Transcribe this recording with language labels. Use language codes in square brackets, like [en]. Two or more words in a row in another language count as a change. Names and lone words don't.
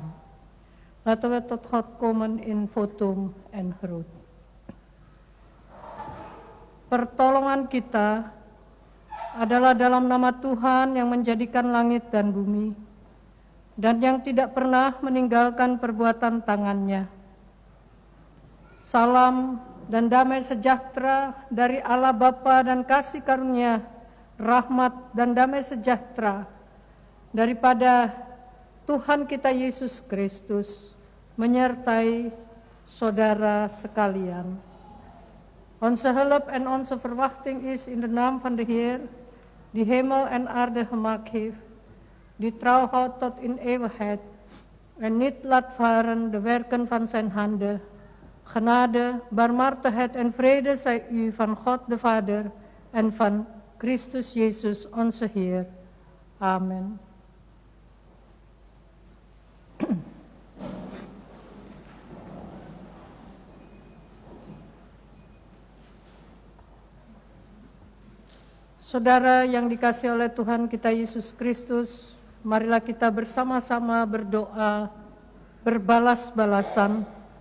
[nl] Laten we tot God komen in votum en groet. [id] Pertolongan kita adalah dalam nama Tuhan yang menjadikan langit dan bumi, dan yang tidak pernah meninggalkan perbuatan tangannya. Salam dan damai sejahtera dari Allah Bapa dan kasih karunia, rahmat dan damai sejahtera daripada Tuhan kita Yesus Kristus menyertai saudara sekalian. [nl] Onze hulp en onze verwachting is in de naam van de Heer, die hemel en aarde gemaakt heeft, die trouw houdt tot in eeuwigheid en niet laat varen de werken van zijn handen. Genade, barmhartigheid en vrede zij u van God de Vader en van Christus Jezus onze Heer. Amen. [id] Saudara yang dikasihi oleh Tuhan kita Yesus Kristus, marilah kita bersama-sama berdoa, berbalas-balasan.